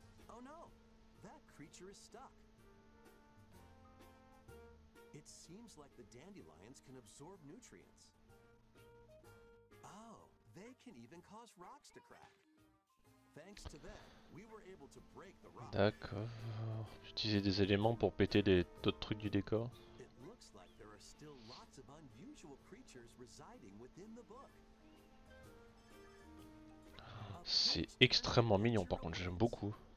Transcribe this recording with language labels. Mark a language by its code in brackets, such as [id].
[en] Oh no, that creature is stuck. It seems like the dandelions can absorb nutrients. Oh, they can even cause rocks to crack. Thanks to them, we were able to break the rock. [fr] D'accord. Utiliser des éléments pour péter d'autres trucs du décor. [en] It looks like there are still lots of unusual creatures residing within the book. [fr] C'est extrêmement mignon par contre, j'aime beaucoup.